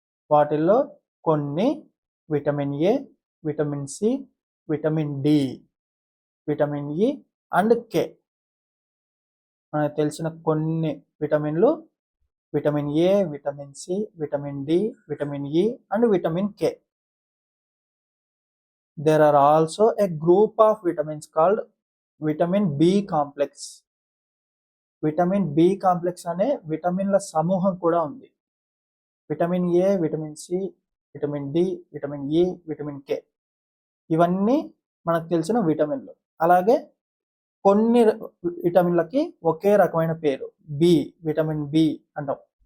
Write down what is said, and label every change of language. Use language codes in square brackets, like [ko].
[te] వాటిల్లో కొన్ని vitamin ఏ, vitamin C, vitamin D, vitamin E and కే. మనకు తెలిసిన కొన్ని విటమిన్లు vitamin ఏ, vitamin C, vitamin D, vitamin E and vitamin K. [en] There are also a group of vitamins called vitamin B complex. [te] Vitamin B complex అనే విటమిన్ల సమూహం కూడా ఉంది. Vitamin ఏ, vitamin C, vitamin D, vitamin E, vitamin K, ఇవన్నీ మనకు తెలిసిన విటమిన్లు. అలాగే కొన్ని విటమిన్లకి ఒకే రకమైన పేరు, బి, విటమిన్ బి అంటాం.